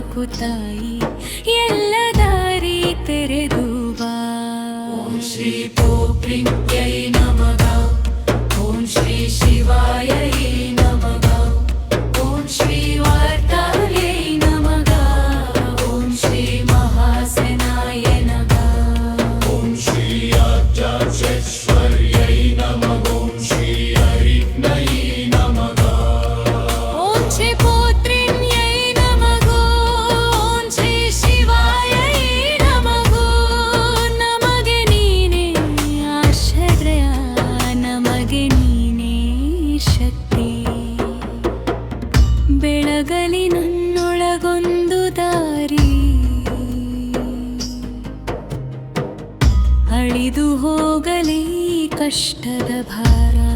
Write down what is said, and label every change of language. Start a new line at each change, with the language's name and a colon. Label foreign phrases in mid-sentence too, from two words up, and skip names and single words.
Kannada: ತಾಯಿ ಎಲ್ಲ ದಾರಿ ತೆರೆದು ಬಾ.
Sanskrit: ಓಂ ಶ್ರೀ ಗೋಪ್ರಿಂಕ್ಯೈ ನಮಃ. ಓಂ ಶ್ರೀ ಶಿವಾಯೈ ನಮಃ. ಓಂ ಶ್ರೀ ವಾರ್ತಾಯೈ ನಮಃ. ಓಂ ಶ್ರೀ ಮಹಾಸೇನಾಯ ನಮಃ. ಓಂ ಶ್ರೀ ಅಜಾಚೇಶ್ವರ್ಯೈ ನಮಃ. ಓಂ ಶ್ರೀ ಹರಿಗ್ನೈ ನಮಃ. ಓಂ ಶ್ರೀ ಪುತ್ರಿಣ್ಯೈ ನಮಃ. ಓಂ ಶ್ರೀ ಶಿವಾಯೈ ನಮಃ.
Kannada: ನಮಗೆ ನೀನೇ ಆಶ್ರಯ, ನಮಗೆ ನೀನೇ ಶಕ್ತಿ. ಬೆಳಗಲಿ ನನ್ನೊಳಗೊಂದು ದಾರಿ, ಅಳಿದು ಹೋಗಲಿ ಕಷ್ಟದ ಭಾರ.